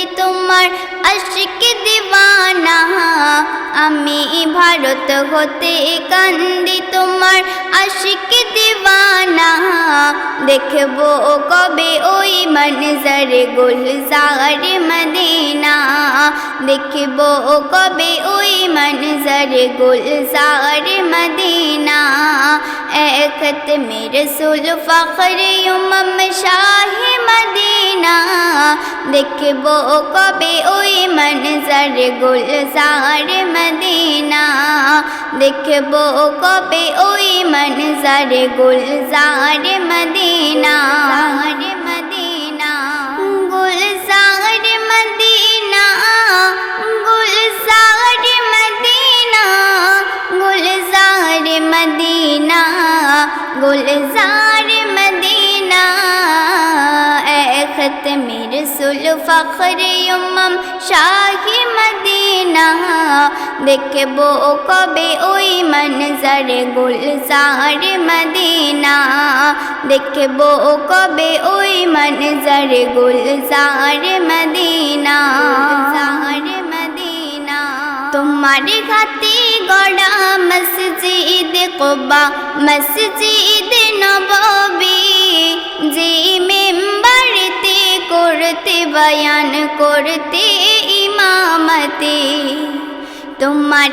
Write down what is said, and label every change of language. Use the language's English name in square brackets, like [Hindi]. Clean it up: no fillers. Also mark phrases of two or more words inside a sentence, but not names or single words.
[Bangla] তোমার আশিক দিওয়ানা আমি ভারত হতে কান্দি তোমার আশিক দিওয়ানা দেখবো কবে ওই মনজর গুলজার মদিনা দেখবো কবে ওই মনজর গুলজার মদিনা [Urdu] ختم رسول فخر امم شاہ [Bangla] মদিনা দেখবো কবে ওই মনজর গুলজার মদিনা দেখবো কবে ওই মনজর গুলজার মদিনা গুলজার মদিনা গুলজার মদিনা গুলজার মদিনা গুলজার মদিনা [Urdu] ختم رسول فخر امم شاہ [Bangla] মদিনা দেখবো কবে ওই মনজর গুলজার মদিনা দেখবো কবে ওই মনজর গুলজার মদিনা তোমার হাতে গড়া মসজিদ কুবা মসজিদ নববী যে মিম্বরতে করতে বয়ান করতে ইমামতি তোমার